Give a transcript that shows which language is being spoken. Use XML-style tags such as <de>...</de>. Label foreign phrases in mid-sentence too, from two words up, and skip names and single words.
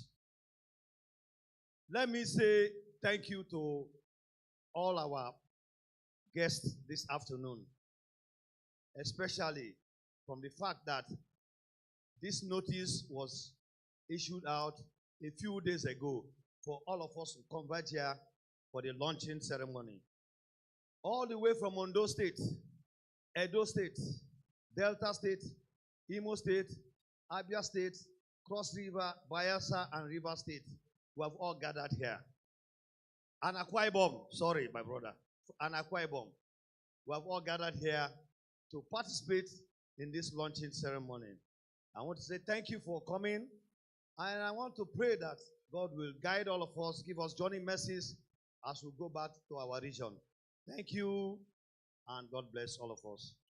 <en>Let me say thank you to all our guests this afternoon, especially from the fact that this notice was issued out a few days ago for all of us to converge here for the launching ceremony. All the way from Ondo State, Edo State, Delta State, Imo State, Abia State, Cross River, Bayelsa, and River State, we have all gathered here. And Akwa Ibom, sorry, my brother, and Akwa Ibom, we have all gathered here to participate in this launching ceremony. I want to say thank you for coming, and I want to pray that God will guide all of us, give us journey mercies as we go back to our region. Thank you, and God bless all of us.</en>